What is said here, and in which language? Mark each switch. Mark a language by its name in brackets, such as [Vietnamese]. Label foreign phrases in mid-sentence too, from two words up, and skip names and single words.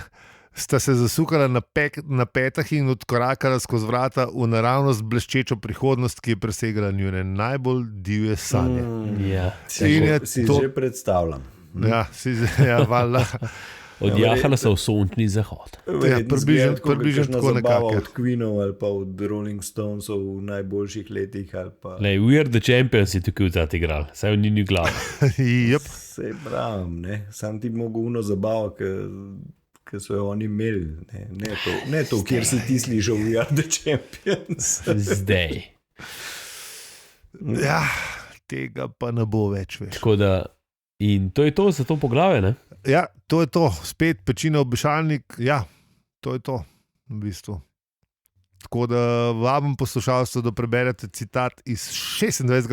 [Slovenian] Sta se zasukala na petah in odkorakala skozi vrata v naravnost bleščečo prihodnost, ki je presegala njune najbolj divje sanje. Ja. Si že predstavljam. Ja, valjda. Odjahala so v sončni zahod. Ja, približno tako nekako. Od Queenov ali pa od Rolling Stonesov v najboljših letih. We are the champions je tukaj vzati igral, saj v njeni glavi. Yep. Sej pravim, ne. Sam ti mogo uno zabavo, ki so jo oni imeli, ne to, kjer si ti slišal We are the champions. Zdaj. Ja, tega pa ne bo več. Tako da, in to je to za to poglavje, ne? Ja, to je to. Spet pečina obešalnik, ja, to je to v bistvu. Tako da vabim poslušalstvo, da preberete citat iz 26.